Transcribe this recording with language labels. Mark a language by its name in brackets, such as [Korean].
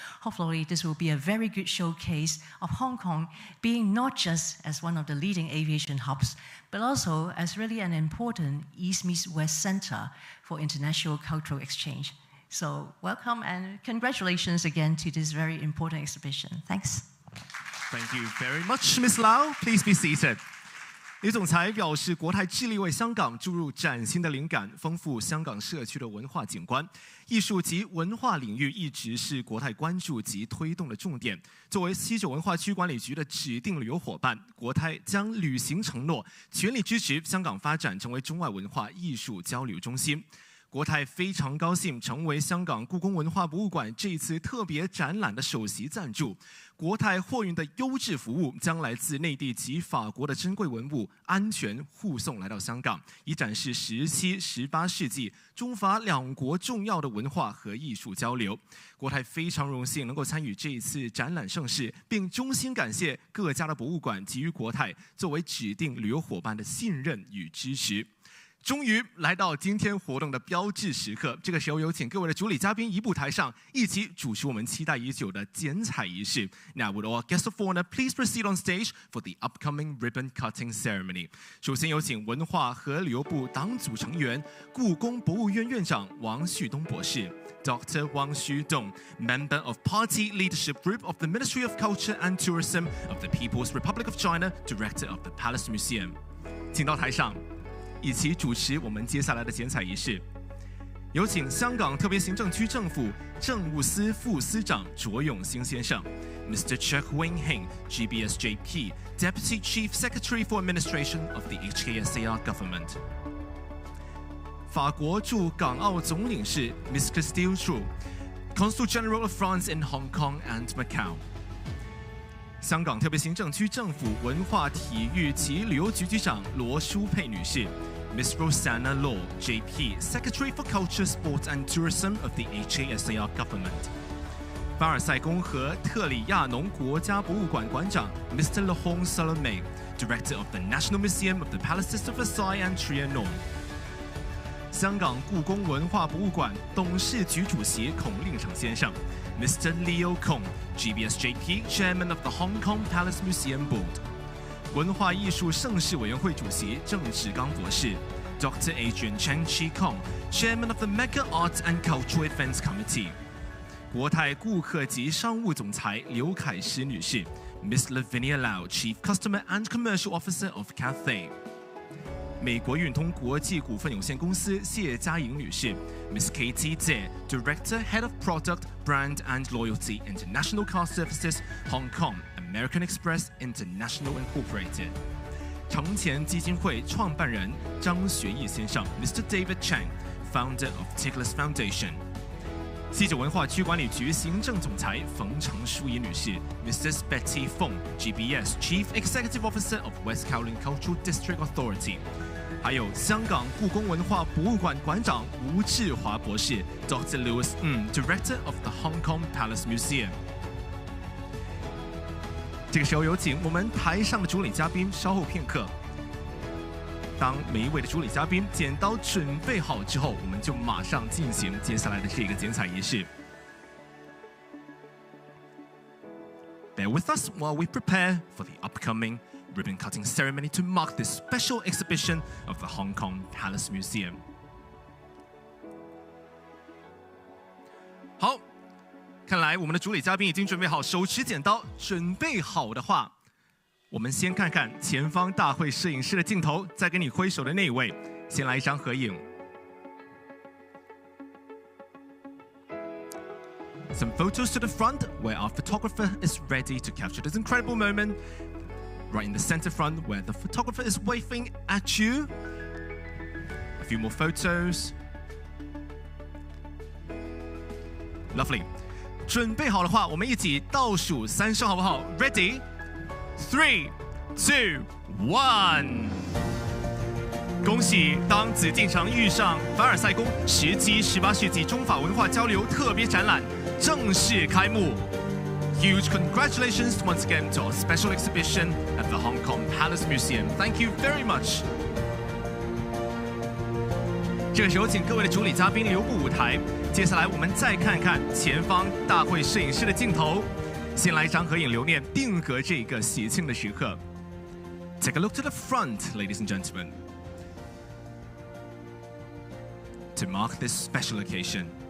[English] Hopefully, this will be a very good showcase of Hong Kong being not just as one of the leading aviation hubs, but also as really an important East meets West center for international cultural exchange. So welcome and congratulations again to this very important exhibition. Thanks. Thank you very much, Ms. Lao. Please be seated. [Chinese] 李总裁表示，国泰致力为香港注入崭新的灵感，丰富香港社区的文化景观。艺术及文化领域一直是国泰关注及推动的重点。作为西九文化区管理局的指定旅游伙伴，国泰将履行承诺，全力支持香港发展成为中外文化艺术交流中心。国泰非常高兴成为香港故宫文化博物馆这一次特别展览的首席赞助。国泰货运的优质服务将来自内地及法国的珍贵文物安全护送来到香港，以展示17、18世纪中法两国重要的文化和艺术交流。国泰非常荣幸能够参与这一次展览盛事，并衷心感谢各家的博物馆给予国泰作为指定旅游伙伴的信任与支持。终于来到今天活动的标志时刻，这个时候有请各位的主礼嘉宾移步台上，一起主持我们期待已久的剪彩仪式。 [English] Now, would all guests of honor please proceed on stage for the upcoming ribbon cutting ceremony? [Chinese] 首先有请文化和旅游部党组成员、故宫博物院院长王旭东博士。 [English] Dr. Wang Xudong, member of Party Leadership Group of the Ministry of Culture and Tourism of the People's Republic of China, Director of the Palace Museum. [Chinese] 请到台上，一起主持我们接下来的剪彩仪式。有请香港特别行政区政府政务司副司长卓永兴先生 ，Mr. [English] Wing-hing, GBSJP, Deputy Chief Secretary for Administration of the HKSAR Government. [Chinese] 法国驻港澳总领事 [English] Miss Christelle Chou, Consul General of France in Hong Kong and Macau. [Chinese] 香港特别行政区政府文化体育及旅游局局长罗淑佩女士 [English] ，Miss Rosanna Law, JP, Secretary for Culture, Sport and Tourism of the HKSAR Government. [Chinese] 凡尔赛宫和特里亚农国家博物馆馆长 Mr. [English] Laurent Salomé, Director of the National Museum of the Palaces of Versailles and Trianon. [Chinese] 香港故宫文化博物馆董事局主席孔令成先生 ，Mr. [English] Leo Kong, GBSJP, Chairman of the Hong Kong Palace Museum Board. [Chinese] 文化艺术盛事委员会主席郑志刚博士 ，Dr. [English] Adrian Chen Chi Kong, Chairman of the Mega Arts and Cultural Events Committee. [Chinese] 国泰顾客及商务总裁刘凯诗女士 [English] ，Miss Lavenia Lao, Chief Customer and Commercial Officer of Cathay. [Chinese] 美国运通国际股份有限公司谢嘉莹女士 [English] ，Miss Katie Zhe, Director, Head of Product, Brand and Loyalty, International Car Services, Hong Kong, American Express International Incorporated. [Chinese] 承前基金会创办人张学义先生 ，Mr. [English] David Chang, Founder of Tickler's Foundation. [Chinese] 西九文化区管理局行政总裁冯程淑仪女士 ，Mrs. [English] Betty Fong, GBS Chief Executive Officer of West Kowloon Cultural District Authority. [Chinese] 还有香港故宫文化博物馆馆长吴志华博士 ，Dr. [English] Louis Director of the Hong Kong Palace Museum. [Chinese] 这个时候有请我们台上的主礼嘉宾稍后片刻。当每一位的主礼嘉宾剪刀准备好之后，我们就马上进行接下来的这个剪彩仪式。 [English] Bear with us while we prepare for the upcoming ribbon cutting ceremony to mark this special exhibition of the Hong Kong Palace Museum. [Chinese] 好，看来我们的主礼嘉宾已经准备好，手持剪刀，准备好的话，我们先看看前方大会摄影师的镜头，在跟你挥手的那一位，先来一张合影。 [English] Some photos to the front where our photographer is ready to capture this incredible moment. Right in the center front where the photographer is waving at you. A few more photos. Lovely. [Chinese] 准备好的话，我们一起倒数3声，好不好 ？ [English] Ready? 3, 2, 1. [Chinese] 恭喜当紫禁城遇上凡尔赛宫17、18世纪中法文化交流特别展览正式开幕。 [English] Huge congratulations once again to our special exhibition at the Hong Kong Palace Museum. Thank you very much. [Chinese] 这个时候，请各位的主礼嘉宾留步舞台。接下来，我们再看看前方大会摄影师的镜头。先来一张合影留念，定格这个喜庆的时刻。 [English] Take a look to the front, ladies and gentlemen, to mark this special occasion.